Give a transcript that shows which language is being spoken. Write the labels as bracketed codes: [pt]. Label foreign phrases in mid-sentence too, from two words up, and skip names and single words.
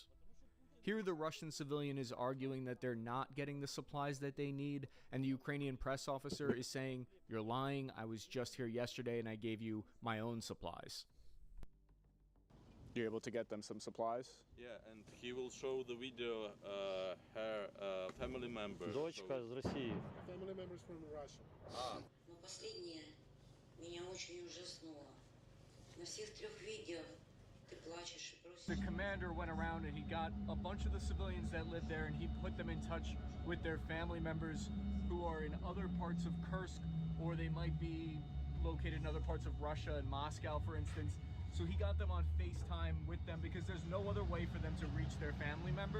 [en] Here the Russian civilian is arguing that they're not getting the supplies that they need, and the Ukrainian press officer is saying, "You're lying, I was just here yesterday and I gave you my own supplies." You're able to get them some supplies? Yeah, and he will show the video her family member. [uk] Дочка з Росії. [en] Family members from Russia. [ru] Но последнее меня очень ужаснуло. На всех 3 видео ты плачешь и просишь. [en] The commander went around and he got a bunch of the civilians that lived there and he put them in touch with their family members who are in other parts of Kursk, or they might be located in other parts of Russia and Moscow, for instance. So he got them on FaceTime with them because there's no other way for them to reach their family members.